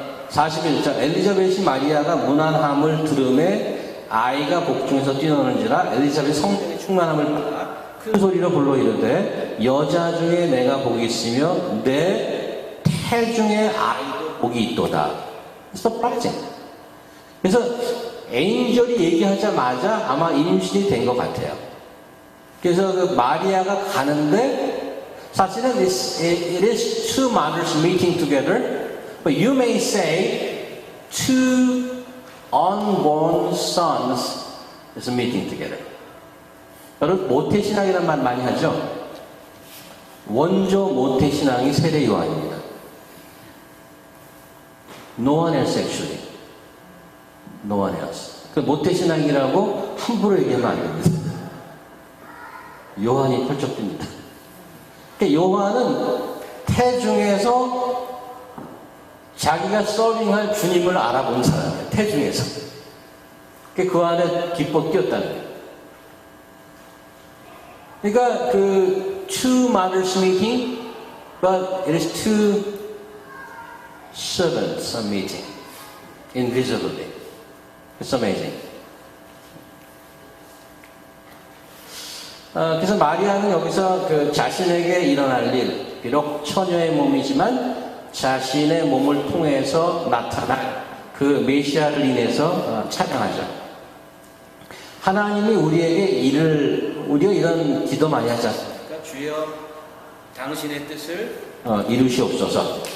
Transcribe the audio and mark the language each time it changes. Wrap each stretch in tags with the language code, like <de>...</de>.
<ko>41절 엘리자벳이 마리아가 문안함을 들음에 아이가 복중에서 뛰어노는지라 엘리자벳 성령의 충만함을 받아 큰 소리로 불러 이르되 여자 중에 내가 복이 있으며 내 태중에 아이도 복이 있도다.</ko> <en>Surprising.</en> <ko>그래서 에인절이 얘기하자마자 아마 임신이 된 것 같아요. 그래서 그 마리아가 가는데 사실은</ko> <en>it is two mothers meeting together, but you may say two unborn sons is meeting together.</en> <ko>여러분 모태신앙이라는 말 많이 하죠. 원조 모태신앙이 세례 요한입니다.</ko> <en>No one else actually. No one else.</en> <ko>그 모태신앙이라고 함부로 얘기하면 안 됩니다. 요한이 펄쩍듭니다. 요한은 태중에서 자기가 서빙할 주님을 알아본 사람이에요. 태중에서. 그 안에 기뻐 뛰었다는 거예요. 그러니까 그</ko> <en>two mothers meeting, but it is two servants are meeting invisibly. It's amazing.</en> <ko>그래서 마리아는 여기서 그 자신에게 일어날 일, 비록 처녀의 몸이지만 자신의 몸을 통해서 나타난 그 메시아를 인해서 찬양하죠. 하나님이 우리가 이런 기도 많이 하지 않습니까? 주여 당신의 뜻을 이루시옵소서.</ko>